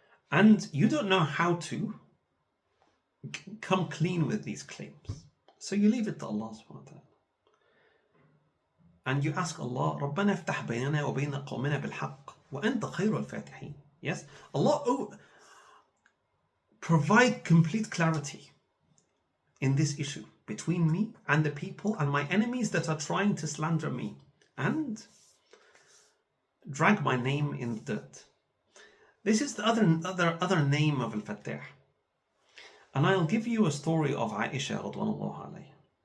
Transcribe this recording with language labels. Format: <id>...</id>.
<en>And you don't know how to come clean with these claims. So you leave it to Allah subhanahu wa ta'ala.</en> <ar>And you ask Allah, رَبَّنَا افتح بيننا وبين قومنا بالحق وأنت خير الفاتحين.</ar> <en>Yes. Allah, provide complete clarity in this issue between me and the people and my enemies that are trying to slander me and drag my name in the dirt. This is the other name of Al-Fattah. And I'll give you a story of Aisha radwanallahu alayha.</en>